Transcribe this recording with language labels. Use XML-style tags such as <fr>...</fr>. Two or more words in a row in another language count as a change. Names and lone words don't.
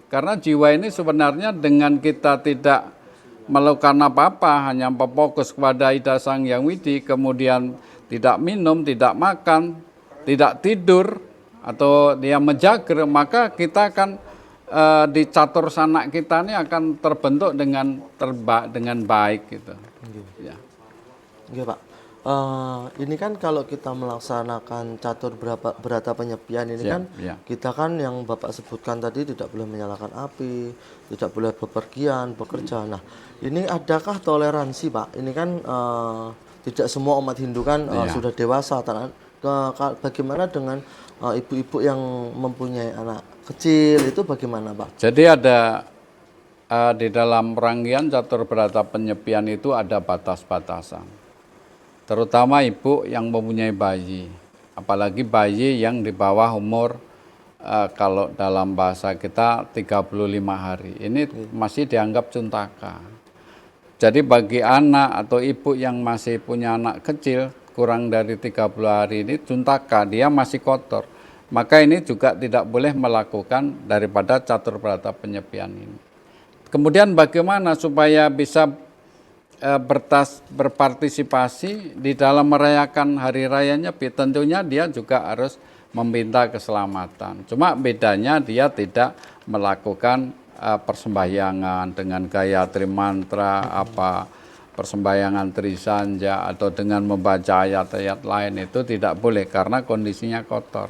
<id>Karena jiwa ini sebenarnya dengan kita tidak melakukan apa-apa, hanya fokus kepada Ida Sang Hyang Widi, kemudian tidak minum, tidak makan, tidak tidur, atau dia menjaga, maka kita akan di catur sanak kita ini akan terbentuk dengan baik gitu. Ya. Oke, Pak. Ini kan kalau kita melaksanakan catur berata penyepian ini kan kita kan yang Bapak sebutkan tadi tidak boleh menyalakan api, tidak boleh bepergian, bekerja. Nah, ini adakah toleransi, Pak? Ini kan tidak semua umat Hindu kan sudah dewasa. Bagaimana dengan ibu-ibu yang mempunyai anak kecil itu bagaimana, Pak? Jadi ada di dalam rangkaian catur berata penyepian itu ada batas-batasan. Terutama ibu yang mempunyai bayi, apalagi bayi yang di bawah umur kalau dalam bahasa kita 35 hari, ini masih dianggap cuntaka. Jadi bagi anak atau ibu yang masih punya anak kecil kurang dari 30 hari ini cuntaka, dia masih kotor. Maka ini juga tidak boleh melakukan daripada catur berata penyepian ini. Kemudian bagaimana supaya bisa berpartisipasi di dalam merayakan hari raya Nyepi? Tentunya dia juga harus meminta keselamatan. Cuma bedanya dia tidak melakukan persembahyangan dengan gaya trimantra, persembahyangan trisanja atau dengan membaca ayat-ayat lain, itu tidak boleh karena kondisinya kotor.</id>